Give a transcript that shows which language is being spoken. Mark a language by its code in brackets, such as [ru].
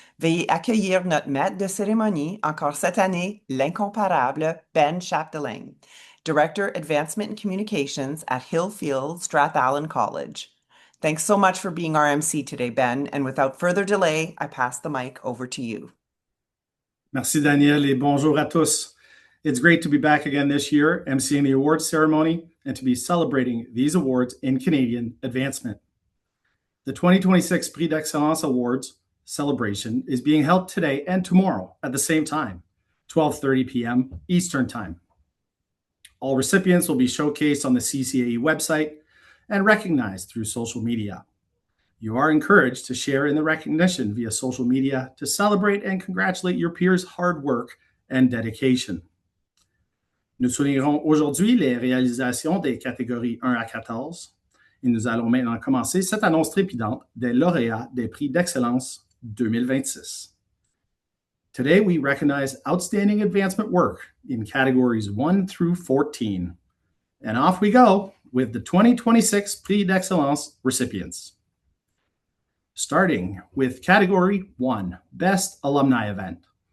[fr] Veuillez accueillir notre maître de cérémonie, encore cette année, l'incomparable Ben Chapdelaine, [en] Director, Advancement and Communications [fr] at Hillfield Strathallan College. [en] Thanks so much for being our MC today, Ben, and without further delay, I pass the mic over to you. [fr] Merci, Danielle, et bonjour à tous. [en] It's great to be back again this year, emceeing the awards ceremony and to be celebrating these awards in Canadian advancement. The 2026 Prix d'Excellence Awards celebration is being held today and tomorrow at the same time, 12:30 p.m. Eastern Time. All recipients will be showcased on the CCAE website and recognized through social media. You are encouraged to share in the recognition via social media to celebrate and congratulate your peers' hard work and dedication. [fr] Nous soulignerons aujourd'hui les réalisations des catégories 1 à 14 et nous allons maintenant commencer cette annonce trépidante des lauréats des Prix d'Excellence 2026. [en] Today, we recognize outstanding advancement work in categories 1 through 14. And off we go with the 2026 Prix d'Excellence recipients. Starting with Category 1, Best Alumni Event.